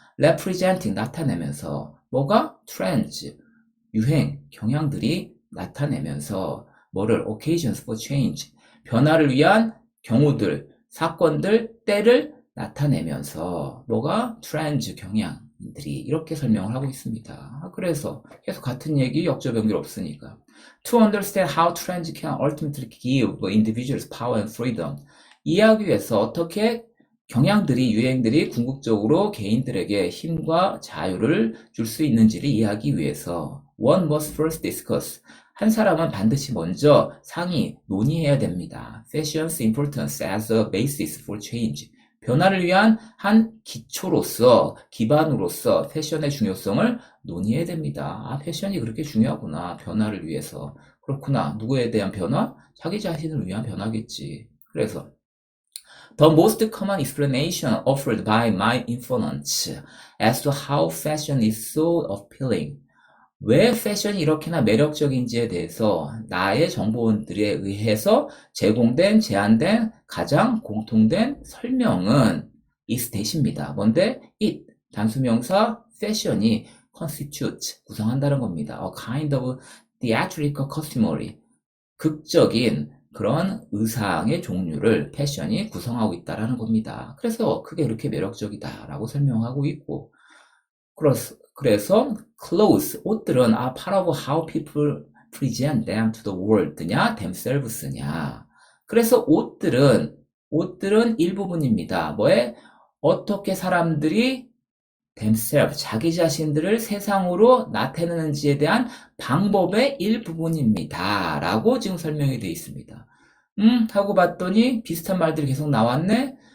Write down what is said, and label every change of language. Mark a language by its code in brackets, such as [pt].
[ko] representing 나타내면서 뭐가? trends 유행, 경향들이 나타내면서 뭐를? [en] occasions for change [ko] 변화를 위한 경우들, 사건들, 때를 나타내면서 뭐가? trends 경향 유행들이 이렇게 설명을 하고 있습니다. 그래서 계속 같은 얘기 역적 연결 없으니까. [en] To understand how trends can ultimately give individuals power and freedom. [ko] 이해하기 위해서 어떻게 경향들이, 유행들이 궁극적으로 개인들에게 힘과 자유를 줄 수 있는지를 이해하기 위해서 [en] one must first discuss. [ko] 한 사람은 반드시 먼저 논의해야 됩니다. [en] Fashion's importance as a basis for change. [ko] 변화를 위한 한 기초로서, 기반으로서 패션의 중요성을 논의해야 됩니다. 아, 패션이 그렇게 중요하구나. 변화를 위해서. 그렇구나. 누구에 대한 변화? 자기 자신을 위한 변화겠지. [en] 그래서 The most common explanation offered by my informants as to how fashion is so appealing. [ko] 왜 패션이 이렇게나 매력적인지에 대해서 나의 정보원들에 의해서 제안된 가장 공통된 설명은 is 대시입니다. 뭔데? it, 단수명사 fashion이 constitute, 구성한다는 겁니다. [en] A kind of theatrical costumery, [ko] 극적인 그런 의상의 종류를 패션이 구성하고 있다는 겁니다. 그래서 그게 이렇게 매력적이다라고 설명하고 있고, 그래서 clothes, 옷들은 [en] are part of how people present them to the world [ko] 냐, themselves냐. 그래서 옷들은 일부분입니다. 뭐에? 어떻게 사람들이 themselves, 자기 자신들을 세상으로 나타내는지에 대한 방법의 일부분입니다. 라고 지금 설명이 되어 있습니다. 하고 봤더니 비슷한 말들이 계속 나왔네?